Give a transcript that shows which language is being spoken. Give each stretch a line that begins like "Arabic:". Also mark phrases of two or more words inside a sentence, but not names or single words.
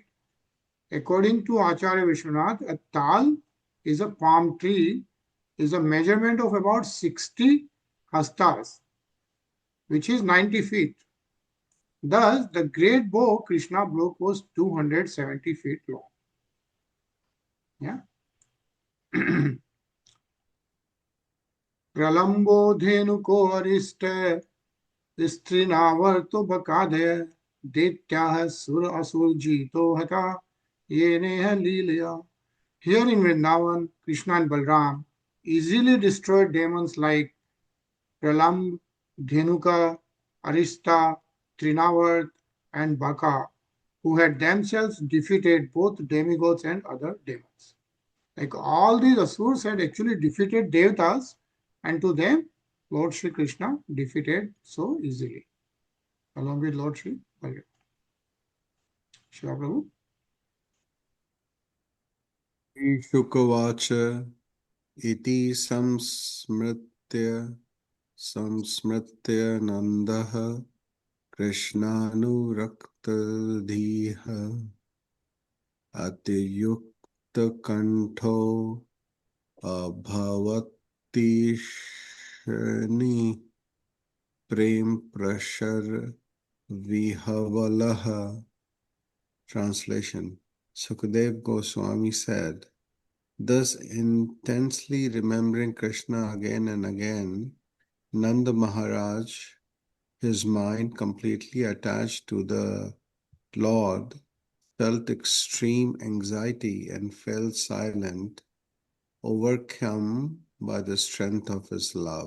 English: According to Acharya Vishwanath, a Tal is a palm tree, is a measurement of about 60 hastas, which is 90 feet. Thus, the great bow Krishna broke was 270 feet long. Yeah.
Sanskrit: प्रलम्बो धेनुको अरिष्टे तृणावर्तो बकादे दैत्याः सुर असुर जितो हता येनेह लीलया.
English: Here in Vrindavan, Krishna and Balram easily destroyed demons like Pralamb, Dhenuka, Arista, Trinavarth, and Baka, who had themselves defeated both demigods and other demons. Like all these asurs had actually defeated devatas, and to them, Lord Sri Krishna defeated so easily, along with Lord Sri Balaram. Shiva Prabhu.
Sanskrit: शुकउवाच इति संस्मृत्य नन्दः कृष्णानुरक्तधीः अत्युत्क कण्ठो अभवत्तूष्णीं प्रेम प्रसर विह्वलः.
English: Translation. Sukadev Goswami said, thus intensely remembering Krishna again and again, Nanda Maharaj, his mind completely attached to the Lord, felt extreme anxiety and fell silent, overcome by the strength of his love.